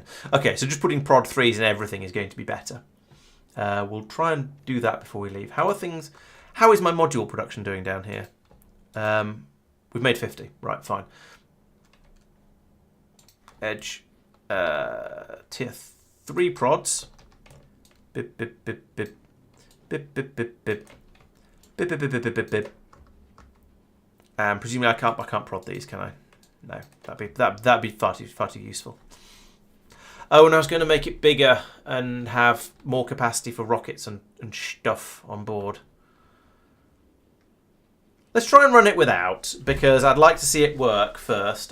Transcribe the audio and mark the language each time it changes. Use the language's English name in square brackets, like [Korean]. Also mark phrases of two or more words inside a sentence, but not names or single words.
[English] Okay, so just putting prod 3s in everything is going to be better. We'll try and do that before we leave. How are things? How is my module production doing down here? We've made 50. Right, fine. Edge. Tier 3 prods. Bip, bip, bip, bip. Bip, bip, bip, bip. Bip, bip, bip, bip, bip, bip. Presumably I can't prod these, can I? No, that'd be far too useful. Oh, and I was going to make it bigger and have more capacity for rockets and stuff on board. Let's try and run it without, because I'd like to see it work first.